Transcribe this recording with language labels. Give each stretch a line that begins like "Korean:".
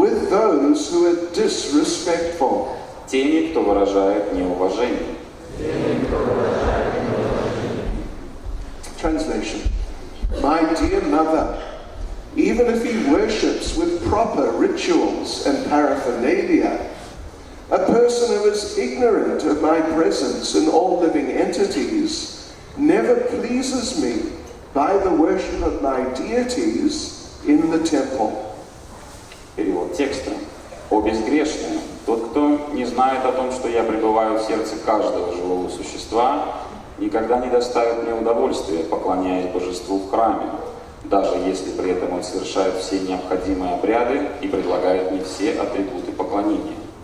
English: those who are disrespectful.
Russian: Теми, кто выражает неуважение.
English: Translation. My dear mother, even if he worships with proper rituals and paraphernalia, a person who is ignorant of my presence in all living entities never pleases me by the worship of my deities in the temple.
Russian: Перевод текста. О безгрешные, тот, кто не знает о том, что я пребываю в сердце каждого живого существа, никогда не доставит мне удовольствия, поклоняясь божеству в храме, даже если при этом он совершает все необходимые обряды и предлагает мне все атрибуты поклонения.